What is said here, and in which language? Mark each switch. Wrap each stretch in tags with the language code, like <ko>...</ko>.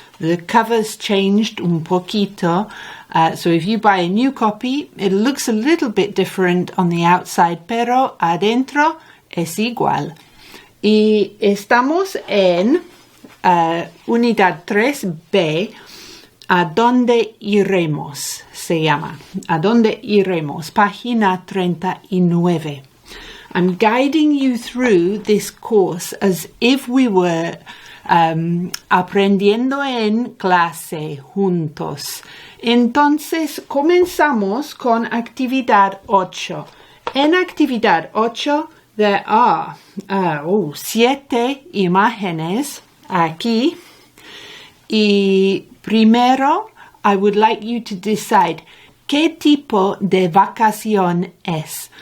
<en>The cover's changed</en> <es>un poquito,</es> <en>so if you buy a new copy, it looks a little bit different on the outside,</en> <es>pero adentro es igual. Y estamos en unidad 3B, ¿A dónde iremos? Se llama. ¿A dónde iremos? Página 39.</es> <en>I'm guiding you through this course as if we were</en> <es>aprendiendo en clase juntos. Entonces, comenzamos con actividad 8. En actividad 8,</es> <en>there are</en> <es>7 imágenes aquí. Y primero,</es> <en>I would like you to decide</en> <es>qué tipo de vacación es.</es>